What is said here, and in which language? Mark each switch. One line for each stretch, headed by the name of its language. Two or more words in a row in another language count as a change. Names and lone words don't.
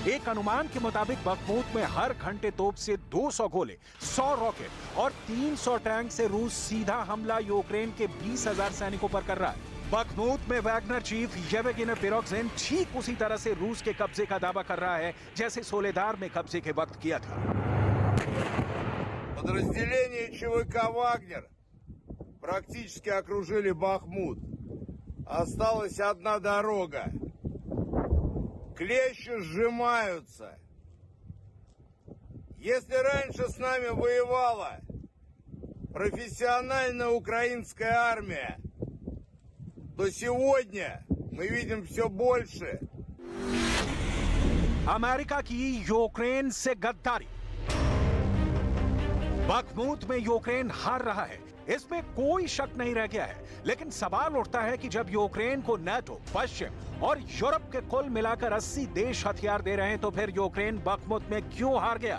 Hindi: एक अनुमान के मुताबिक बखमूत में हर घंटे तोप से 200 गोले, 100 रॉकेट और 300 टैंक से रूस सीधा हमला यूक्रेन के 20,000 सैनिकों पर कर रहा है। बखमूत में वैगनर चीफ येवगेनी प्रिगोजिन ठीक उसी तरह से रूस के कब्जे का दावा कर रहा है जैसे सोलेदार में कब्जे के वक्त किया था।
Russian: Подразделения ЧВК «Вагнер» практически окружили Бахмут. Осталась одна дорога. Клещи сжимаются. Если раньше с нами воевала профессиональная украинская армия, то сегодня мы видим все больше.
Hindi: अमेरिका की यूक्रेन से गद्दारी। बखमूत में यूक्रेन हार रहा है, इसमें कोई शक नहीं रह गया है। लेकिन सवाल उठता है कि जब यूक्रेन को नाटो, पश्चिम और यूरोप के कुल मिलाकर 80 देश हथियार दे रहे हैं तो फिर यूक्रेन बखमूत में क्यों हार गया?